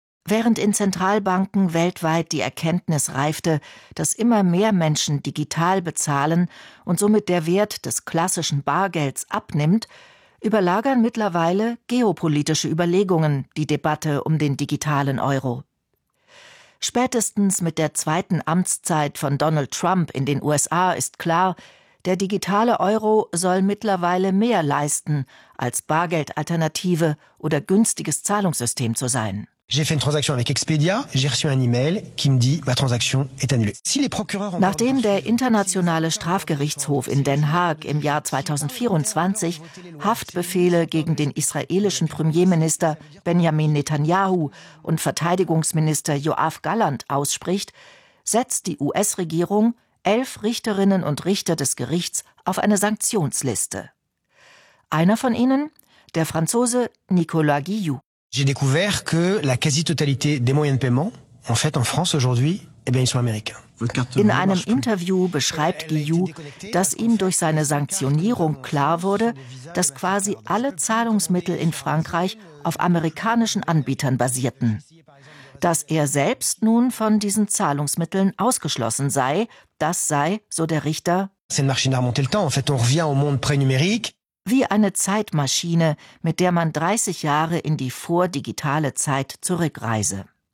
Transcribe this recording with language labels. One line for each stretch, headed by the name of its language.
German: Während in Zentralbanken weltweit die Erkenntnis reifte, dass immer mehr Menschen digital bezahlen und somit der Wert des klassischen Bargelds abnimmt, überlagern mittlerweile geopolitische Überlegungen die Debatte um den digitalen Euro. Spätestens mit der zweiten Amtszeit von Donald Trump in den USA ist klar, der digitale Euro soll mittlerweile mehr leisten, als Bargeldalternative oder günstiges Zahlungssystem zu sein.
French: J'ai fait une transaction avec Expedia, j'ai reçu un email qui me dit ma transaction est annulée. Si les procureurs
German: Nachdem der internationale Strafgerichtshof in Den Haag im Jahr 2024 Haftbefehle gegen den israelischen Premierminister Benjamin Netanyahu und Verteidigungsminister Yoav Gallant ausspricht, setzt die US-Regierung 11 Richterinnen und Richter des Gerichts auf eine Sanktionsliste. Einer von ihnen, der Franzose Nicolas Guillou.
French: J'ai découvert que la quasi-totalité des moyens de paiement, en fait, en France aujourd'hui, eh bien, ils sont américains.
German: In einem Interview beschreibt Guillou, dass ihm durch seine Sanktionierung klar wurde, dass quasi alle Zahlungsmittel in Frankreich auf amerikanischen Anbietern basierten. Dass er selbst nun von diesen Zahlungsmitteln ausgeschlossen sei, das sei, so der Richter, wie eine Zeitmaschine, mit der man 30 Jahre in die vordigitale Zeit zurückreise.